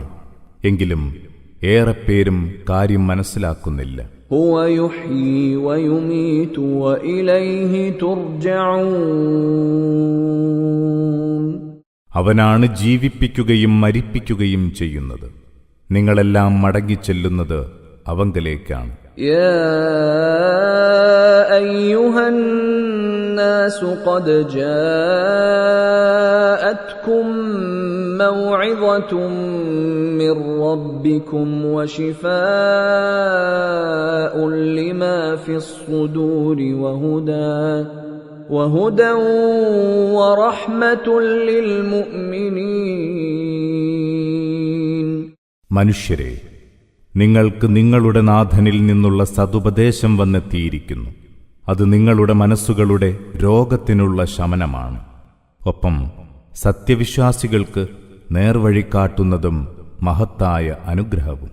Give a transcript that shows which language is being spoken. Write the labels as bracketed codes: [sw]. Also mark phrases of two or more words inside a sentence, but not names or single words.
[ml] എങ്കിലും ഏറെപ്പേരും കാര്യം മനസ്സിലാക്കുന്നില്ല. [ar] هو يحيي ويميت وإليه ترجعون. [ml] അവനാണ് ജീവിപ്പിക്കുകയും മരിപ്പിക്കുകയും ചെയ്യുന്നത്. നിങ്ങളെല്ലാം മടങ്ങിച്ചെല്ലുന്നത് അവങ്കലേക്കാണ്. [ar] يا أيها الناس قد جاءتكم موعظة من ربكم وشفاء لما في الصدور وهدى ورحمة للمؤمنين. [ml] മനുഷ്യരെ, നിങ്ങൾക്ക് നിങ്ങളുടെ നാഥനിൽ നിന്നുള്ള സതുപദേശം വന്നെത്തിയിരിക്കുന്നു. അത് നിങ്ങളുടെ മനസ്സുകളുടെ രോഗത്തിനുള്ള ശമനമാണ്. ഒപ്പം സത്യവിശ്വാസികൾക്ക് നേർവഴി കാട്ടുന്നതും മഹത്തായ അനുഗ്രഹവും.